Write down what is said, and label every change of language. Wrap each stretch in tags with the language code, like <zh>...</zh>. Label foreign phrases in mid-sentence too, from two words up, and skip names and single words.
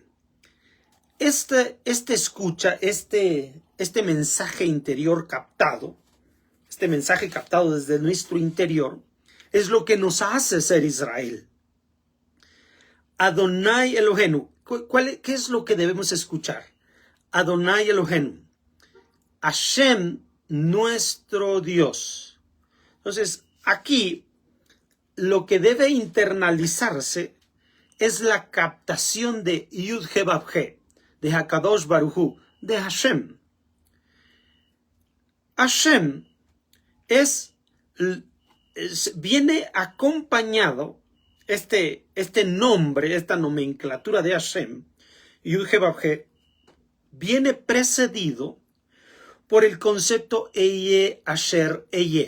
<es>Este mensaje interior captado, este mensaje captado desde nuestro interior, es lo que nos hace ser Israel.</es> <he>אדוני אלוהינו.</he> <es>¿Qué es lo que debemos escuchar?</es> <he>אדוני אלוהינו. השם,</he> <es>nuestro Dios. Entonces, aquí lo que debe internalizarse es la captación de Yud-He Vav-He, de</es> <he>הקדוש ברוך הוא,</he> <es>de Hashem. Hashem viene acompañado, este nombre, esta nomenclatura de Hashem, Yud-He Vav-He, viene precedido por el concepto</es> <he>אהיה אשר אהיה.</he>